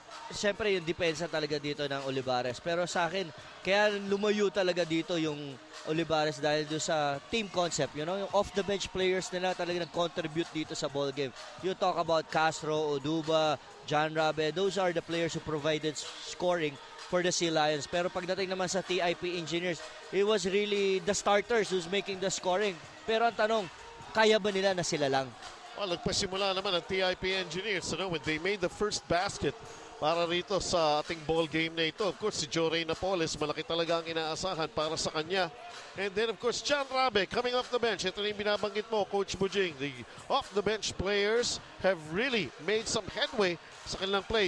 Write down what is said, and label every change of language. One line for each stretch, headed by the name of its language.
Filipino: Siyempre yung depensa talaga dito ng Olivarez. Pero sa akin, kaya lumayo talaga dito yung Olivarez dahil doon sa team concept.
English: You know,
Filipino: yung off-the-bench players nila talaga nag-contribute dito sa ball game.
English: You talk about Castro, Oduba, John Rabe. Those are the players who provided scoring for the Sea Lions.
Filipino: Pero pagdating naman sa
English: TIP Engineers, it was really the starters who's making the scoring.
Filipino: Pero ang tanong, kaya ba nila na sila lang? Well, nagpasimula naman ang
English: TIP Engineers. When they made the first basket,
Filipino: para rito sa ating ball game na ito.
English: Of course,
Filipino: si Jorey Napoles, malaki talaga ang inaasahan para sa kanya.
English: And then, of course, John Rabe coming off the bench.
Filipino: Ito na yung binabanggit mo,
English: Coach Bujing. The off-the-bench players have really made some headway
Filipino: sa kanilang
English: play.